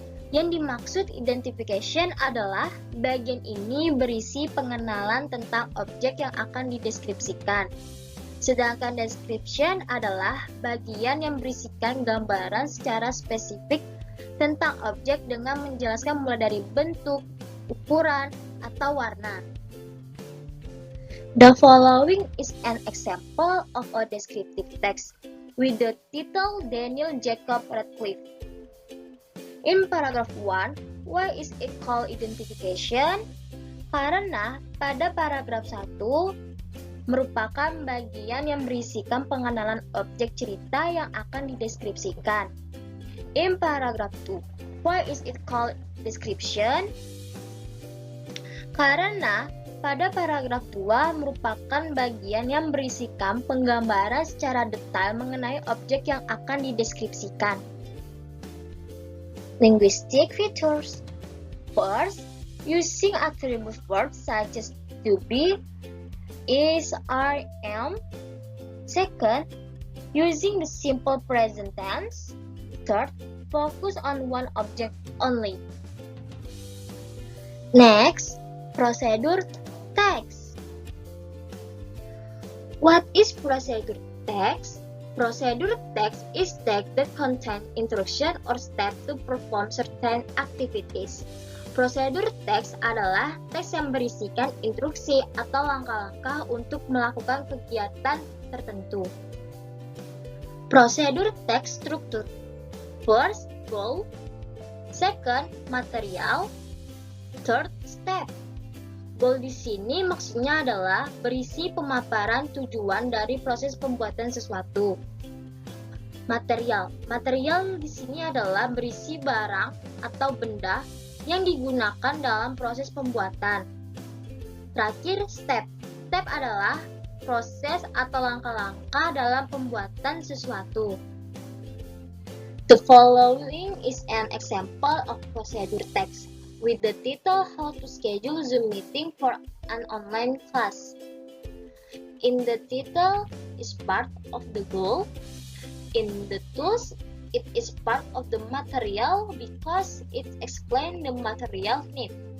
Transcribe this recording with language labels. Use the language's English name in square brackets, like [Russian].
[Indonesian] Yang dimaksud identification adalah bagian ini berisi pengenalan tentang objek yang akan dideskripsikan. Sedangkan description adalah bagian yang berisikan gambaran secara spesifik tentang objek dengan menjelaskan mulai dari bentuk, ukuran, atau warna. [English] The following is an example of a descriptive text with the title Daniel Jacob Radcliffe. In paragraph 1, why is it called identification? [Indonesian] Karena pada paragraf 1 merupakan bagian yang berisikan pengenalan objek cerita yang akan dideskripsikan. [English] In paragraph 2, why is it called description? [Indonesian] Karena pada paragraf 2 merupakan bagian yang berisikan penggambaran secara detail mengenai objek yang akan dideskripsikan. [English] Linguistic features. First, using attribute verbs such as to be, is, are, am. Second, using the simple present tense. Third, focus on one object only. Next, procedure text. What is procedure text? Procedure text is text that contains instruction or step to perform certain activities. [Indonesian] Procedure text adalah teks yang berisikan instruksi atau langkah-langkah untuk melakukan kegiatan tertentu. [English] Procedure text structure. First, goal. Second, material. Third, step. [Indonesian] Goal di sini maksudnya adalah berisi pemaparan tujuan dari proses pembuatan sesuatu. Material. Material di sini adalah berisi barang atau benda yang digunakan dalam proses pembuatan. Terakhir, step. Step adalah proses atau langkah-langkah dalam pembuatan sesuatu. [English] The following is an example of procedure text with the title How to Schedule Zoom Meeting for an Online Class. In the title is part of the goal. In the tools, it is part of the material because it explains the material need.